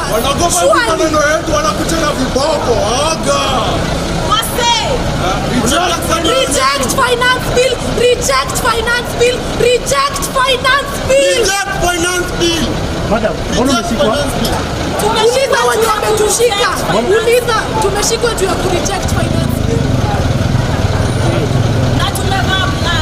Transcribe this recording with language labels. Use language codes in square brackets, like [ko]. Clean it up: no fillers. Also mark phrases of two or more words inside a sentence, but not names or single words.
[sw] Wanagopa maneno yetu, wanakuchana viboko. Aga. [en] Wase. Reject finance bill. Reject finance bill. Reject finance bill. Reject finance bill. [sw] Madam, mbona umeshikwa? Tumeshikwa watu wametushika. Uliza, tumeshikwa juu ya [en] reject finance bill. [sw] Na tumevaa black.